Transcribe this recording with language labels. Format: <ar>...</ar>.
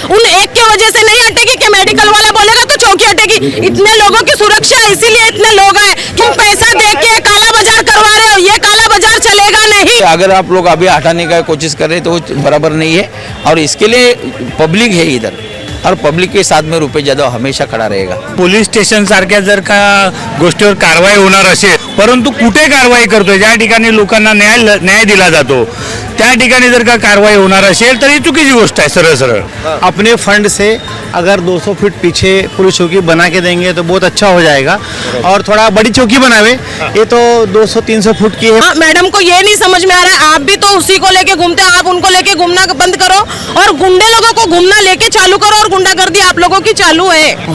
<hi>उन एक की वजह से नहीं हटेगी कि मेडिकल वाला बोलेगा तो चौकी हटेगी। इतने लोगों की सुरक्षा, इसीलिए इतने लोग आए। तुम पैसा दे के काला बाजार करवा रहे हो, ये काला बाजार चलेगा नहीं। अगर आप लोग अभी हटाने का कोशिश कर रहे तो बराबर नहीं है, और इसके लिए पब्लिक है इधर, और पब्लिक के साथ में रुपेश जाधव हमेशा खड़ा रहेगा।</hi> <mr>पोलीस स्टेशन सारख्या जर का गोष्टीवर कारवाई होणार असेल, परंतु कुठे कारवाई करतोय? ज्या ठिकाणी लोकांना न्याय दिला जातो त्या ठिकाणी जर का कारवाई होणार असेल तर ही चुकीची गोष्ट आहे। सरळ सरळ</mr> <hi>अपने फंड से अगर 200 फीट पीछे पुलिस चौकी बना के देंगे तो बहुत अच्छा हो जाएगा, और थोड़ा बड़ी चौकी बनावे। ये तो 200-300 फुट की है। मैडम को ये नहीं समझ में आ रहा है, आप भी तो उसी को लेके घूमते हो। आप उनको लेके घूमना बंद करो और गुंडे लोगों को घूमना लेके चालू करो, और गुंडागर्दी आप लोगों की चालू है।</hi>